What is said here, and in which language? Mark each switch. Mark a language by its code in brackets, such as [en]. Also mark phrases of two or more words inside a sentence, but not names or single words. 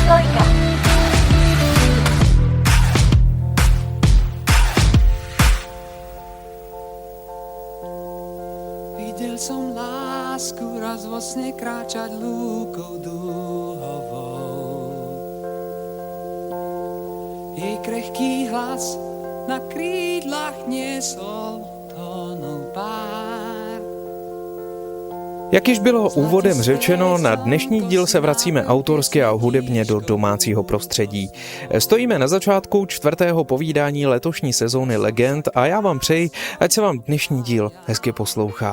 [sk] Videl som lásku raz vo sne kráčať lúkou dúhovou. Jej krehký hlas na krídlach niesol tónov pár. [cs] Jak již bylo úvodem řečeno, na dnešní díl se vracíme autorsky a hudebně do domácího prostředí. Stojíme na začátku 4. povídání letošní sezóny Legend a já vám přeji, ať se vám dnešní díl hezky poslouchá.